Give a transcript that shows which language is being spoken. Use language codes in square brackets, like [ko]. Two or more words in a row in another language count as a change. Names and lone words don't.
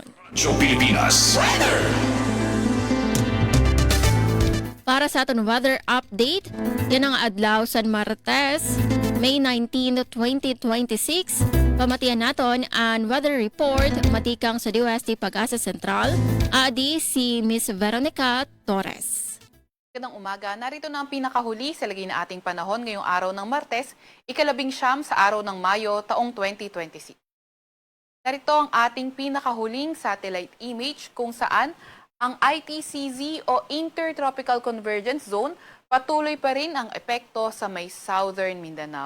[hil] Radyo Pilipinas Weather. Para sa aton [en] weather update, [hil] yan ang adlaw San Martes, May 19, 2026. Pamatian naton ang [en] weather report [hil] matikang sa DOST Pag-asa Sentral. Adi si Miss Veronica Torres. [tl] Magandang umaga, narito na ang pinakahuli sa lagay na ating panahon ngayong araw ng Martes, ika-19 sa araw ng Mayo, taong 2026. Narito ang ating pinakahuling [en] satellite image [tl] kung saan ang ITCZ o [en] Intertropical Convergence Zone [tl] patuloy pa rin ang epekto sa may southern Mindanao.